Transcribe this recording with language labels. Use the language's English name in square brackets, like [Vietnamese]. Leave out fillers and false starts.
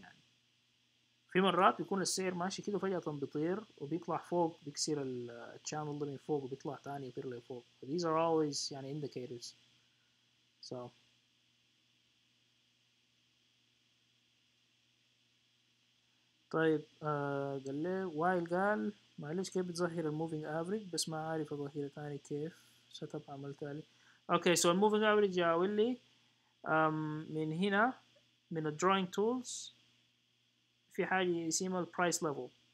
[Arabic] يعني في مرات بيكون السعر ماشي كده فجأة بيطير وبيطلع فوق، بيكسر الشانل ده من فوق وبيطلع تاني يطير لفوق. [English] these are always [Arabic] يعني [English] indicators. so [Arabic] طيب قال لي وايل قال معلش كيف بتظهر الموفينج افريج، بس ما عارف اظهرها تاني كيف. سيت اب عملتها لي. [English] okay so [Arabic] الموفينج افريج جاول لي من هنا من الدروينج تولز في حاجة اسمها البرايس ليفل.